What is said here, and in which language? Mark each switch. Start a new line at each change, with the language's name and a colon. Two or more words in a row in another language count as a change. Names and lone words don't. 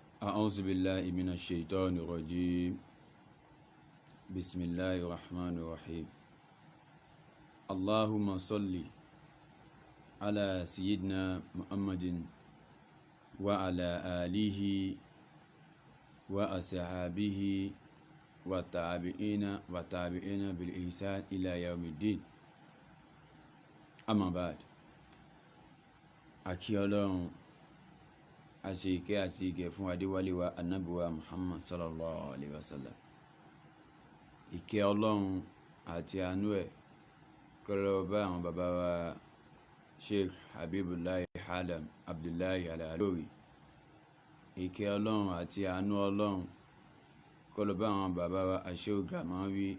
Arabic: أعوذ بالله من الشيطان الرجيم بسم الله الرحمن الرحيم اللهم صل على سيدنا محمد وعلى آله وأصحابه والتابعين بالإحسان إلى يوم الدين أما بعد
Yoruba: akí Ọlọ́run àṣẹ ìkẹ́ àti ìgẹ̀ fún adéwálé wa ànábì wa Muhammad
Arabic: صلى الله عليه وسلم.
Yoruba: Ìkẹ́ Ọlọ́run àti àánú ẹ̀ kó lọ bá àwọn bàbá wa Sheikh Habibullahi Adam Abdullahi Al-Alori. Ìkẹ́ Ọlọ́run àti àánú Ọlọ́run kó lọ bá àwọn bàbá wa Sheikh Gamawi.